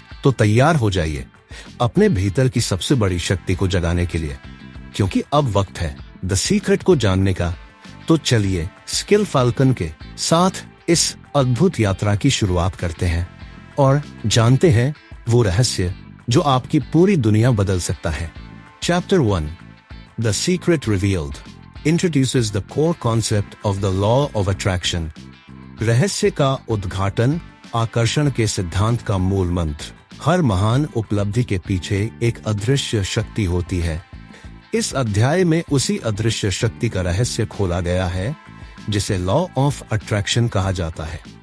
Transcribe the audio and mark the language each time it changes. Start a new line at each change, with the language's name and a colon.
Hindi: तो तैयार हो जाइए अपने भीतर की सबसे बड़ी शक्ति को जगाने के लिए, क्योंकि अब वक्त है द सीक्रेट को जानने का। तो चलिए स्किल फैल्कन के साथ इस अद्भुत यात्रा की शुरुआत करते हैं और जानते हैं वो रहस्य जो आपकी पूरी दुनिया बदल सकता है।
English: Chapter 1 The Secret Revealed introduces the core concept of the law of attraction।
Hindi: रहस्य का उद्घाटन, आकर्षण के सिद्धांत का मूल मंत्र। हर महान उपलब्धि के पीछे एक अदृश्य शक्ति होती है। इस अध्याय में उसी अदृश्य शक्ति का रहस्य खोला गया है जिसे लॉ ऑफ अट्रैक्शन कहा जाता है।